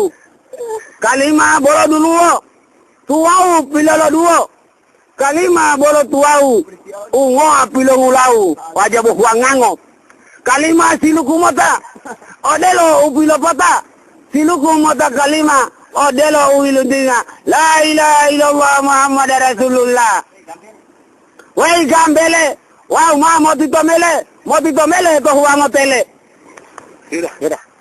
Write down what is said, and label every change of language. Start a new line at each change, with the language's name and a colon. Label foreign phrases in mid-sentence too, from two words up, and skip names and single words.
Gorontalo: Kalima bolo duluo. Tuau upilo lo duo. Kalima bolo tuau. Ungo apilo ulau. Wajabo huangango. Kalima siluku mota. Odelo upilo pota. Siluku mota kalima. Odelo uilundinga.
Arabic: La ilaha illallah Muhammad Rasulullah.
Gorontalo: Wei gambele. Wau ma motito mele. Motito mele to huango tele. Yaudah.